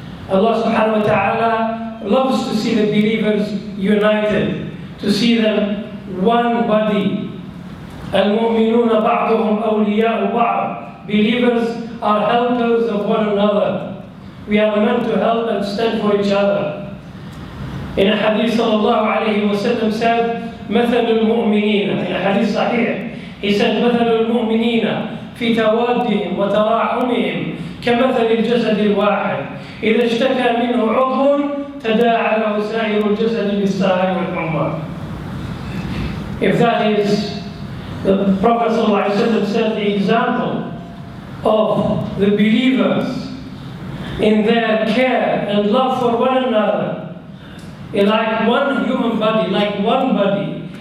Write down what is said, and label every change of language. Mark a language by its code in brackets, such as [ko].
[en] Allah subhanahu wa ta'ala loves to see the believers united, to see them one body. [ar] الْمُؤْمِنُونَ بَعْضُهُمْ أَوْلِيَاءُ بَعْضٍ. [en] Believers are helpers of one another. We are meant to help and stand for each other. In a hadith sallallahu alayhi wa sallam said, [ar] مَثَلُ الْمُؤْمِنِينَ. [en] In a hadith sahih, he said, [ar] مَثَلُ الْمُؤْمِنِينَ فِي تَوَادِّهِمْ وَتَرَاحُمِهِمْ كَمَثَلِ الْجَسَدِ الْوَاحِدِ إِذَا اشْتَكَى مِنْهُ عُضْوٌ تَدَاعَى لَهُ سَائِرُ الْجَسَدِ بِالسَّهْرِ وَالْحُمَّى. [en] If that is, the Prophet ﷺ said, the example of the believers in their care and love for one another is like one human body, like one body.